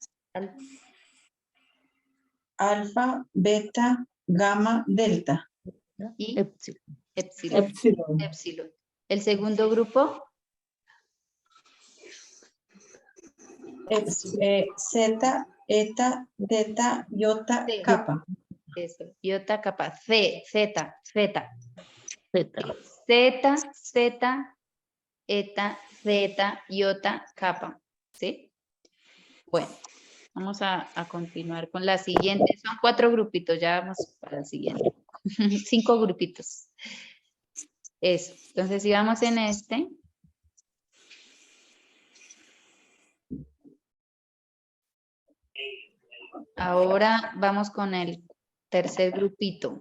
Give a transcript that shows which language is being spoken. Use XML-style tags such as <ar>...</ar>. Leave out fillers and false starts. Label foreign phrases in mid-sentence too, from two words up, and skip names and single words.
<es>Alfa, beta, gamma, delta. Y Epsilon. epsilon. epsilon. Epsilon. El segundo grupo, Zeta, eta, teta, iota, Sí. kappa. eso, iota, kappa, zeta, Zeta. zeta, eta, zeta, iota, kappa, ¿sí? Bueno, vamos a continuar con la siguiente. Son 4 grupitos, ya vamos para la siguiente. 5 grupitos. Eso, entonces si vamos en este. Ahora vamos con el tercer grupito.</es>